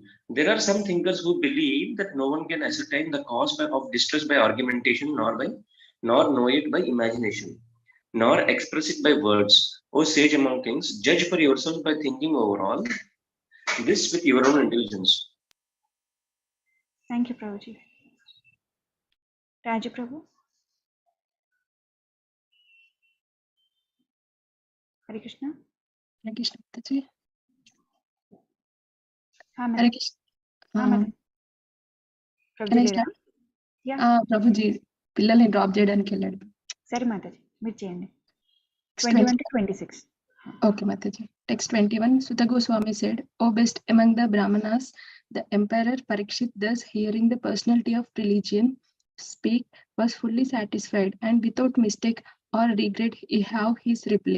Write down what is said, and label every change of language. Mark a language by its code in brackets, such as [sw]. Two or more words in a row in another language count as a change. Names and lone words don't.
[en] There are some thinkers who believe that no one can ascertain the cause of distress by argumentation, nor know it by imagination, nor express it by words. O sage among kings, judge for yourself by thinking over all this with your own intelligence. Thank you, Prabhuji. Raju Prabhu. Hare Krishna. Hare Krishna, Mataji. [hi] हाँ [en] Hare मैडम Krishna. [hi] हाँ मैडम [en] Can [te] ప్రభుజీ [en] I [te] లేరా [en] start? యా [te] ప్రభుజీ పిల్లల్ని డ్రాప్ చేయడానికి వెళ్ళాడు. సరే మాతాజీ మీరు చేయండి 20. [en] 21 to 26. Okay, Mataji. Text 21. Sutta Goswami said, O best among the Brahmanas, the emperor Parikshit, thus hearing the personality of religion speak, was fully satisfied, and without mistake or regret he have his reply.